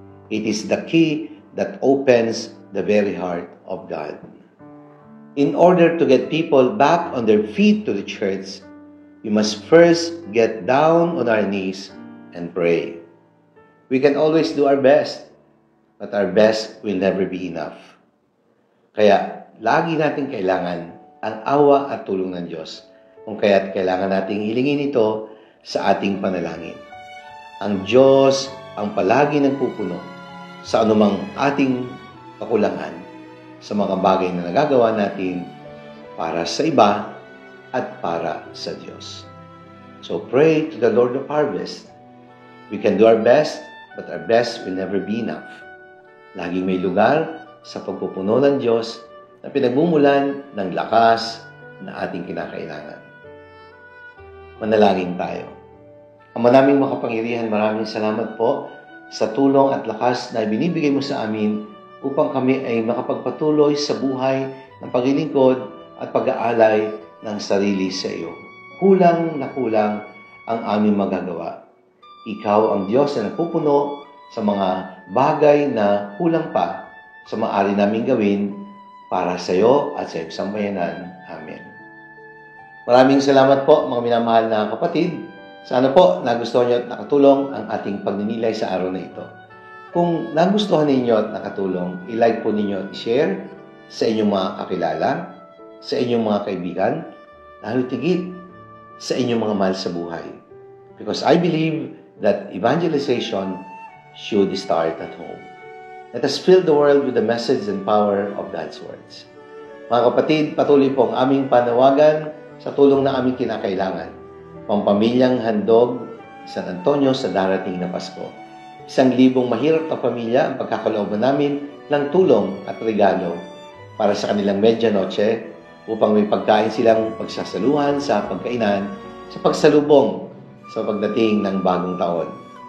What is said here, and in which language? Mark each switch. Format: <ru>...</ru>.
<en>It is the key that opens the very heart of God. In order to get people back on their feet to the church, we must first get down on our knees and pray. We can always do our best, but our best will never be enough.</en> <tl>Kaya, lagi natin kailangan ang awa at tulong ng Diyos, kung kaya't kailangan nating hilingin ito sa ating panalangin. Ang Diyos ang palagi nagpupuno sa anumang ating kakulangan, sa mga bagay na nagagawa natin para sa iba at para sa Diyos.</tl> <en>So pray to the Lord of Harvest. We can do our best, but our best will never be enough.</en> <tl>Laging may lugar sa pagpupuno ng Diyos na pinagmumulan ng lakas na ating kinakailangan. Manalangin tayo. Ama naming makapangyarihan, maraming salamat po sa tulong at lakas na ibinibigay mo sa amin upang kami ay makapagpatuloy sa buhay ng paglilingkod at pag-aalay ng sarili sa iyo. Kulang na kulang ang aming magagawa. Ikaw ang Diyos na nagpupuno sa mga bagay na kulang pa sa maaari naming gawin para sa iyo at sa iyong sambayanan. Amen. Maraming salamat po mga minamahal na kapatid. Sana po nagustuhan niyo at nakatulong ang ating pagninilay sa araw na ito. Kung nagustuhan ninyo at nakatulong, i-like po ninyo at i-share sa inyong mga kakilala, sa inyong mga kaibigan, lalo tigit sa inyong mga mahal sa buhay.</tl> <en>Because I believe that evangelization should start at home. Let us fill the world with the message and power of God's words.</en> <tl>Mga kapatid, patuloy po ang aming panawagan sa tulong na aming kinakailangan. Pampamilyang handog San Antonio sa darating na Pasko. 1,000 mahirap na pamilya ang pagkakalooban namin ng tulong at regalo para sa kanilang medianoche upang may pagkain silang pagsasaluhan sa pagkainan sa pagsalubong sa pagdating ng bagong taon.</tl>